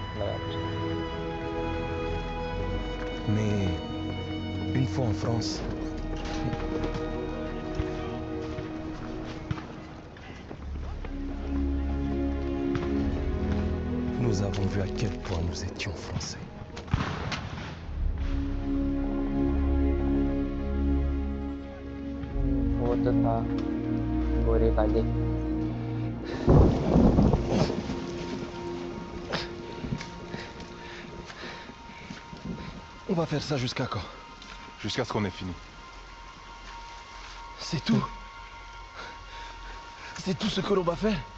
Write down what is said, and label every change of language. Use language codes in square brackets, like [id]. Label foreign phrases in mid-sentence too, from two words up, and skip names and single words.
[fr] Mais une fois en France, nous avons vu à quel point nous étions français. [hi] वो तो था गोरे काले [fr] On va faire ça jusqu'à quand? Jusqu'à ce qu'on ait fini. C'est tout? C'est tout ce que l'on va faire?